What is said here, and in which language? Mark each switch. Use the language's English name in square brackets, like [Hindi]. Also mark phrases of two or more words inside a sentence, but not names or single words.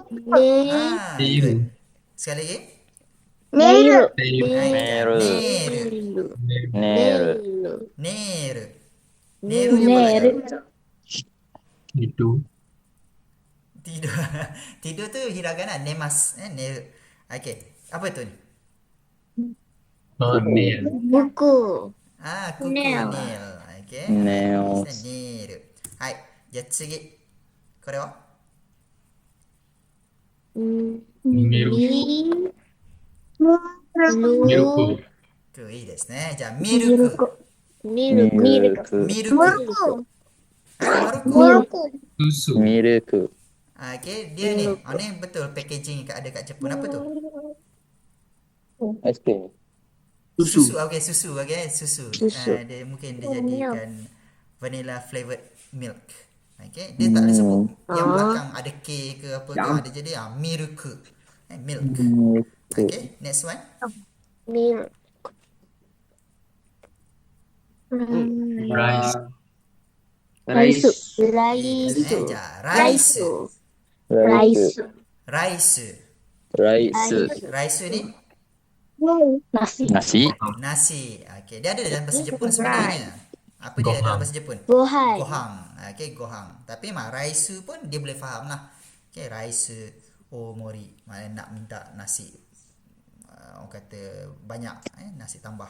[Japanese] ビール。 Sekali lagi. メール。ビール。はい。メールネール。ネール。 [Malay] ネール。ネールni apa agaknya? Itu. Tidur. Tidur tu hiragana. Nemas. Neru. Okey. Apa tu ni? [English] Nail. [Japanese] 僕。 [Malay] kuku [English] Nail. nail. Okey. Nails. Nail. [Japanese] Hai. じゃあ次。これはミルク。ミルク。いいですね。じゃあミルク。ミルク。ミルク。ミルク。Maruku. [Malay] Susu. [Japanese] ミルク。 [Malay] Okey. Dia ni. Ni betul packaging ada kat Jepun. Apa tu? [English] Ice cream. [Malay] Susu. Okey, susu. Okey, susu. Susu. Dia mungkin dia jadikan [English] vanilla flavored milk. [Malay] Okey, dia tak ada sebut yang belakang ada K ke apa ke, ada jadi milk. [English] Milk. Okey, next one. [Japanese] ミルク。 [English] Rice. [Japanese] ライス。ライいいですね。じス。ゃあライス。ライス。ライス。ライス。 [Malay] ライス ni nasi. Nasi. nasi. Okey, dia ada dalam bahasa Jepun sebagainya. Apa dia dalam bahasa Jepun? [Japanese] Gohan. Gohang. Okey, gohang. [Malay] Tapi rice pun dia boleh faham lah. Okey, rice mori. Mana nak minta nasi. Orang kata banyak nasi tambah.